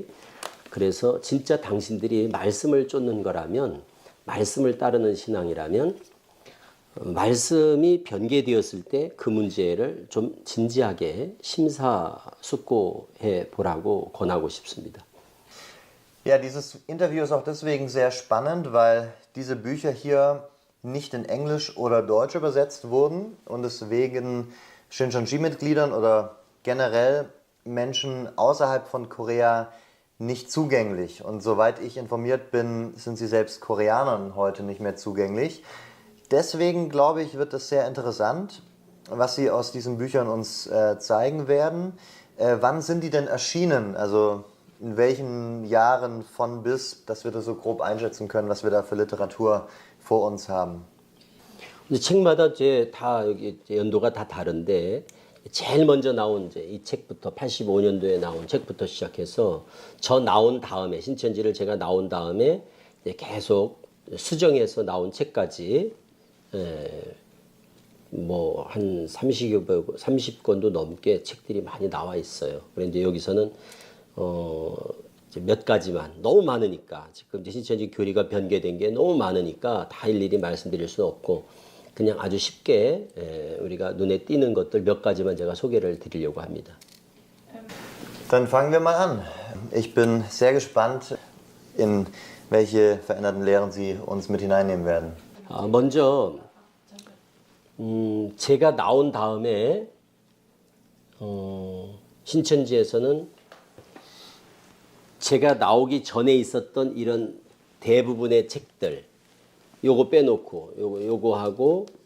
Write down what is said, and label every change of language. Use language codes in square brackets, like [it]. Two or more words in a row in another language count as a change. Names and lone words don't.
[ko] 그래서 진짜 당신들이 말씀을 쫓는 거라면, 말씀을 따르는 신앙이라면 말씀이 변개되었을 때 그 문제를 좀 진지하게 심사숙고해 보라고 권하고 싶습니다. [de] Ja, dieses Interview ist auch deswegen sehr spannend, weil diese Bücher hier nicht in Englisch oder Deutsch übersetzt wurden und deswegen Shincheonji-Mitgliedern oder generell Menschen außerhalb von Korea nicht zugänglich. Und soweit ich informiert bin, sind sie selbst Koreanern heute nicht mehr zugänglich. Deswegen glaube ich, wird es sehr interessant, was Sie aus diesen Büchern uns zeigen werden. Wann sind die denn erschienen? Also in welchen Jahren von bis, dass wir das so grob einschätzen können, was wir da für Literatur vor uns haben? [ko] 책마다 이제 다 여기 연도가 다 다른데, 제일 먼저 나온 이제 이 책부터 85년도에 나온 책부터 시작해서 저 나온 다음에, 신천지를 제가 나온 다음에 이제 계속 수정해서 나온 책까지 뭐 한 30권도 넘게 책들이 많이 나와 있어요. 그런데 여기서는 이제 몇 가지만, 너무 많으니까 지금 이제 신천지 교리가 변개된 게 너무 많으니까 다 일일이 말씀드릴 수는 없고, 그냥 아주 쉽게 우리가 눈에 띄는 것들 몇 가지만 제가 소개를 드리려고 합니다. [de] Dann fangen wir mal an. Ich bin sehr gespannt, in welche veränderten Lehren Sie uns mit hineinnehmen werden. [ko] 먼저 제가 나온 다음에 신천지에서는 제가 나오기 전에 있었던 이런 대부분의 책들, 요거 빼놓고 요거하고